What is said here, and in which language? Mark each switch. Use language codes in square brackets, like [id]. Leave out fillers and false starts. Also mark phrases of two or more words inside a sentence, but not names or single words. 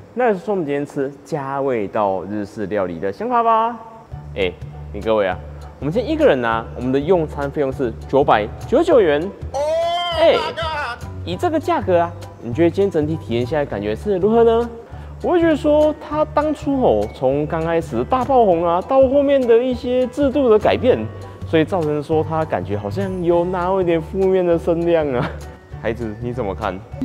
[zh] 那就是說我們今天吃加味道日式料理的想法吧。你各位啊，我們今天一個人呢，我們的用餐費用是999元。以這個價格啊，你覺得今天整體體驗下來感覺是如何呢？我會覺得說，他當初從剛開始的大爆紅啊，到後面的一些制度的改變，所以造成說他感覺好像有那麼一點負面的聲量啊。孩子，你怎麼看？